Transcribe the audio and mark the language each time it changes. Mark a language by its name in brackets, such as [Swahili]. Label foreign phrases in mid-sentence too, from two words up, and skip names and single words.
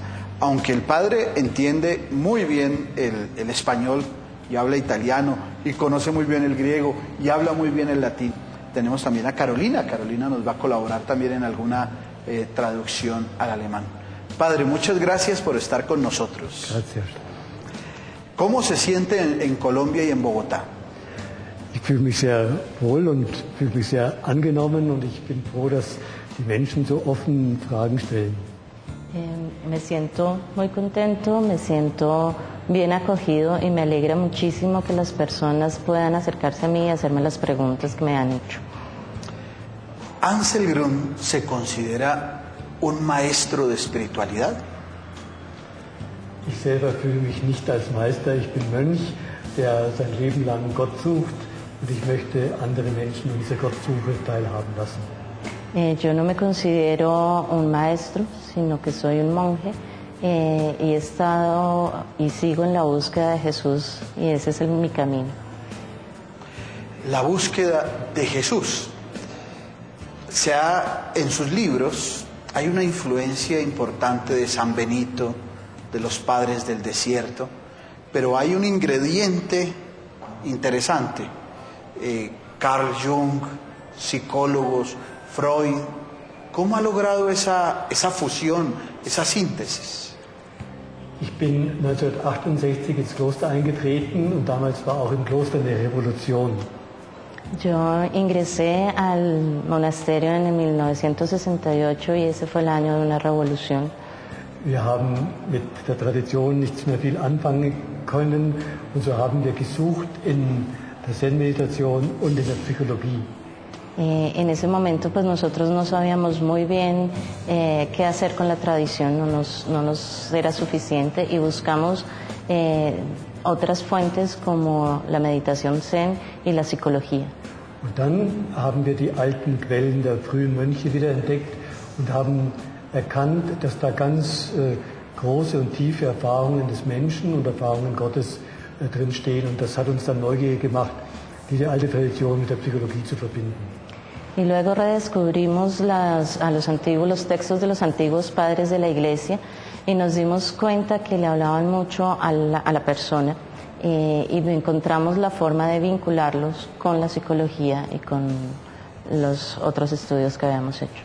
[Spanish] Aunque el padre entiende muy bien el español y habla italiano y conoce muy bien el griego y habla muy bien el latín, tenemos también a Carolina. Carolina nos va a colaborar también en alguna traducción al alemán. Padre, muchas gracias por estar con nosotros. Gracias. ¿Cómo se siente en Colombia y en Bogotá? [German] Ich fühle mich sehr wohl und fühle mich sehr angenommen und ich bin froh, dass die Menschen so offen Fragen stellen. [Spanish] Me siento muy contento, me siento bien acogido y me alegra muchísimo que las personas puedan acercarse a mí y hacerme las preguntas que me han hecho. ¿Anselm se considera un maestro de espiritualidad? [German] Ich selber fühle mich nicht als Meister, ich bin Mönch, der sein Leben lang Gott sucht und ich möchte andere Menschen an dieser Gottsuche teilhaben lassen. [Spanish] Yo no me considero un maestro, sino que soy un monje y he estado y sigo en la búsqueda de Jesús y ese es mi camino. La búsqueda de Jesús. En sus libros hay una influencia importante de San Benito, de los padres del desierto, pero hay un ingrediente interesante. Carl Jung, psicólogos, Freud, ¿cómo ha logrado esa fusión, esa síntesis? [German] Ich bin 1968 ins Kloster eingetreten und damals war auch im Kloster eine Revolution. [Spanish] Yo ingresé al monasterio en el 1968 y ese fue el año de una revolución. [German] Wir haben mit der Tradition nichts mehr viel anfangen können und so haben wir gesucht in der Zen-Meditation und in der Psychologie. [Spanish] En ese momento pues nosotros no sabíamos muy bien qué hacer con la tradición, no nos era suficiente y buscamos otras fuentes como la meditación Zen y la psicología. [German] Und dann haben wir die alten Quellen der frühen Mönche wieder entdeckt und haben erkannt, dass da ganz große und tiefe Erfahrungen des Menschen und Erfahrungen Gottes drin stehen und das hat uns dann neugierig gemacht, diese alte Tradition mit der Psychologie zu verbinden. [Spanish] Y luego redescubrimos los textos de los antiguos padres de la Iglesia y nos dimos cuenta que le hablaban mucho a la persona y encontramos la forma de vincularlos con la psicología y con los otros estudios que habíamos hecho.